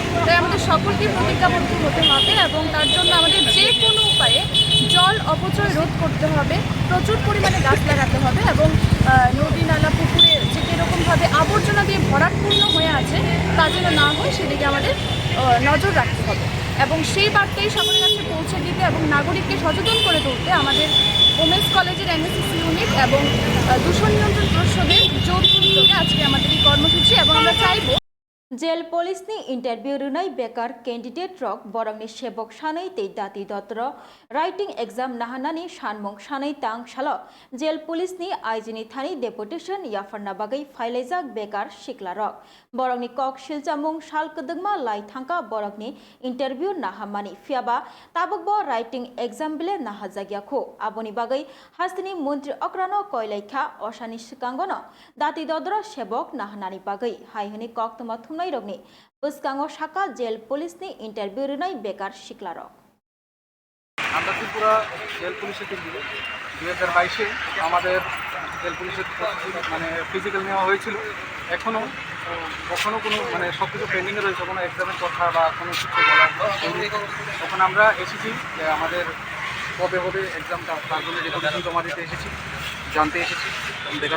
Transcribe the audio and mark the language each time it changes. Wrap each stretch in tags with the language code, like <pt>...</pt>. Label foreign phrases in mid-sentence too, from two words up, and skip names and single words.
<bn>তাই আমাদের সকলকে প্রতিজ্ঞাবদ্ধ হতে হবে এবং তার জন্য আমাদের যে কোনো উপায়ে জল অপচয় রোধ করতে হবে, প্রচুর পরিমাণে গাছ লাগাতে হবে এবং নদী নালা পুকুরে যে কীরকমভাবে আবর্জনা দিয়ে ভরাটপূর্ণ হয়ে আছে তা যেন না হয় সেদিকে আমাদের নজর রাখতে হবে এবং সেই বার্তাই সকলের কাছে পৌঁছে দিতে এবং নাগরিককে সচেতন করে তুলতে আমাদের ওমেন্স কলেজের NSS ইউনিট এবং দূষণ নিয়ন্ত্রণ পরিষদের যৌথ উদ্যোগে আজকে আমাদের এই কর্মসূচি এবং আমরা চাইব</bn> <trp>Jail police ni interview runai bekar candidate rok borang ni shebok shanai tei dati dotro</trp> <en>writing exam</en> <trp>nahanani shanmong shanai tang shalo</trp> <en>jail police</en> <trp>ni aijini thani deputation yafarna bagai failajak bekar shikla rok borang ni kok shilchamung shal kedengma lai thangka borang ni interview nahamani fiaba tabokbo</trp> <en>writing exam</en> <trp>bile nahajagya kho aboni bagai hastini mantri okrano koilaikha oshani sikangono dati dodro shebok nahanani bagai haihani kok toma রগ্নি বুসকাঙ্গ শাখা</trp> <en>jail police</en> <trp>নি ইন্টারভিউ রুনাই বেকার শিকলার</trp> <bn>আমরা ত্রিপুরা জেল পুলিশের টিম 2022-এ আমাদের জেল পুলিশের ফিজিক্যাল নেওয়া হয়েছিল। এখনও কখনো কোনো সব কিছু পেন্ডিংয়ে রয়েছে, কোনো এক্সামের কথা বা কোনো কিছু বলা তখন আমরা এসেছি যে আমাদের কবে হবে এক্সামটা, তার জন্য রেকর্ডেশন জমা দিতে এসেছি, জানতে এসেছি, দেখাতে</bn>